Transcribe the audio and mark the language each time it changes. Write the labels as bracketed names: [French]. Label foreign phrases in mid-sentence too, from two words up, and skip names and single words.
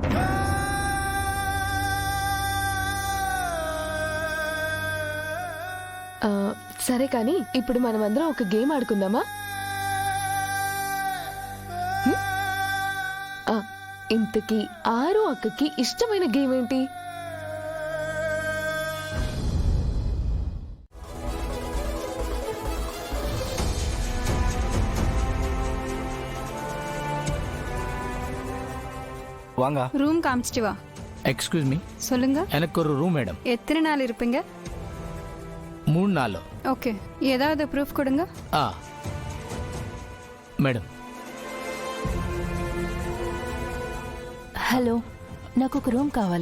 [Telugu] సరే కానీ ఇప్పుడు మనమందరం ఒక గేమ్ ఆడుకుందామా? ఇంతకీ ఆరు అక్కకి ఇష్టమైన గేమ్ ఏంటి? [Tamil] வாங்க. ரூம் காமிச்சிட்டு வா. எக்ஸ்கியூஸ் மீ, சொல்லுங்க. எனக்கு ஒரு ரூம் மேடம். எத்தனை நாள் இருப்பீங்க? 3 நாள். ஓகே, ஏதாவது ப்ரூஃப் கொடுங்க. [Telugu] మేడం. హలో, నాకు ఒక రూమ్ కావాలి.